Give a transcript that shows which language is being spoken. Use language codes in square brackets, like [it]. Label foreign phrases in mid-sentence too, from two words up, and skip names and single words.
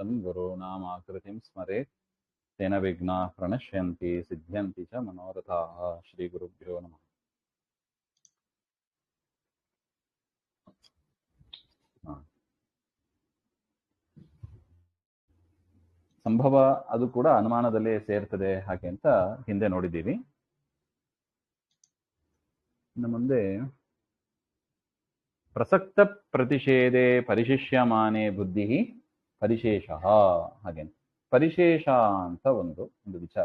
[sa] गुरूणामाकृतिं स्मरेत् तेन विघ्नाः प्रणश्यन्ति सिद्ध्यन्ति च मनोरथाः। श्रीगुरुभ्यो नमः। [kn] ಸಂಭವ ಅದು ಕೂಡ ಅನುಮಾನದಲ್ಲೇ ಸೇರ್ತದೆ ಹಾಗೆ ಅಂತ ಹಿಂದೆ ನೋಡಿದ್ದೀವಿ. ಇನ್ನು ಮುಂದೆ [sa] ಪ್ರಸಕ್ತ ಪ್ರತಿಷೇಧೆ ಪರಿಶಿಷ್ಯಮಾನೆ ಬುದ್ಧಿ ಪರಿಶೇಷ [kn] ಹಾಗೆ ಪರಿಶೇಷ ಅಂತ ಒಂದು ವಿಚಾರ.